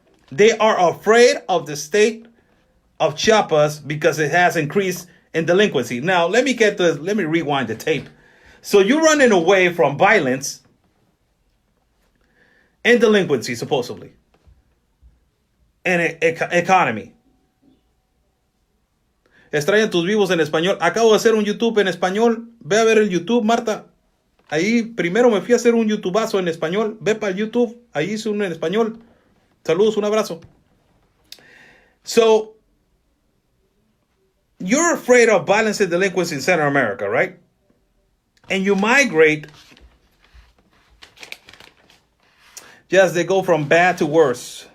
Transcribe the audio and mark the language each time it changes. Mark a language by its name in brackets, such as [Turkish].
[English] They are afraid of the state of Chiapas because it has increased in delinquency. Now, let me rewind the tape. So you're running away from violence and delinquency, supposedly, and economy. [Spanish] Extrañan tus vivos en español. Acabo de hacer un YouTube en español. Ve a ver el YouTube, Marta. Ahí primero me fui a hacer un YouTubazo en español. Ve para el YouTube. Ahí hice uno en español. Saludos, un abrazo. [English] So, you're afraid of violence and delinquency in Central America, right? And you migrate. Yes, they go from bad to worse.